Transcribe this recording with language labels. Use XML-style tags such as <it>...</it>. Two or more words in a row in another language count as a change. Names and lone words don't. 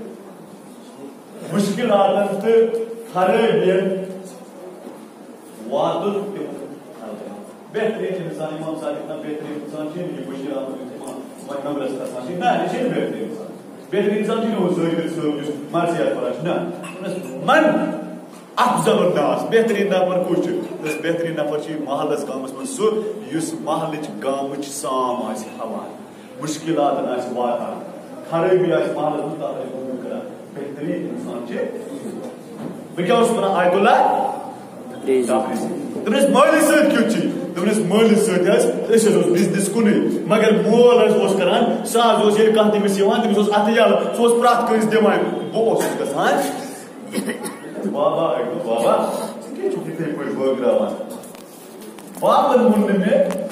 <ks>مُشکِلاتن تہٕ خرٲبین واتُن بہتریٖن اِنسان اِمام صادق بہتریٖن اِنسان چھِنہٕ یہِ مُشکِلات وۄنۍ نمبرس کھسان چھِ نہ یہِ چھِنہٕ بہتریٖن اِنسان بہتریٖن اِنسان چھِنہٕ ہُہ ظٲہِر صٲب یُس مرثیات پران چھُ نہ</ks> <ar>من افضل الناس</ar> <ks>بہتریٖن نفر کُس چھُ بہتریٖن نفر چھُ محلس گامس منٛز سُہ یُس محلٕچ گامٕچ سام آسہِ ہاوان مُشکِلاتن آسہِ واتان خرٲبی آسہِ محلس منٛز تتھ آسہِ دوٗر کران بہتریٖن اِنسان چھِ بہٕ کیٛاہ اوسُس ونان آیت اللہ دوٚپنَس مٲلِس سۭتۍ کیُتھ چھُے دوٚپنَس مٲلِس سۭتۍ حظ أسۍ حظ اوس بِزنِس کُنُے مگر مول حظ اوس کران سُہ حظ اوس ییٚلہِ کانٛہہ تٔمِس یِوان تٔمِس اوس اَتھٕ یَلہٕ سُہ اوس پرٛٮ۪تھ کٲنٛسہِ دِوان بہٕ اوسُس گژھان بابا بابا ژٕ کیٛاہ چھُکھ یِتھٕے پٲٹھۍ بٲگراوان بابن ووٚن نہٕ مےٚ</ks>